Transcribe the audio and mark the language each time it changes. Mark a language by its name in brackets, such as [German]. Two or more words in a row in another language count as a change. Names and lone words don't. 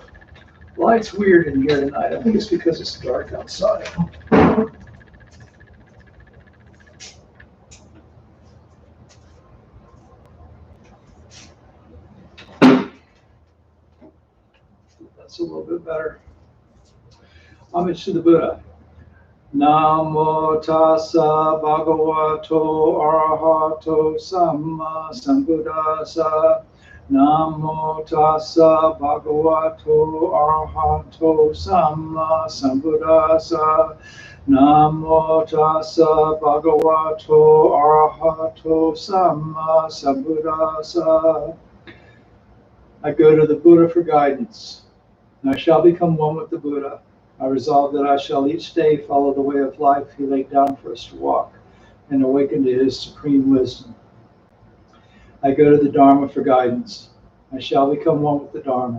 [English] Light's weird in here tonight. I think it's because it's dark outside. That's a little bit better. Homage to the Buddha. [Pali] Namo tassa bhagavato arahato samma sambuddhassa. Namo tassa bhagavato arahato samma sambuddhassa. Namo tassa bhagavato arahato samma sambuddhassa. [English] I go to the Buddha for guidance, and I shall become one with the Buddha. I resolve that I shall each day follow the way of life he laid down for us to walk, and awaken to his supreme wisdom. I go to the Dharma for guidance. I shall become one with the Dharma.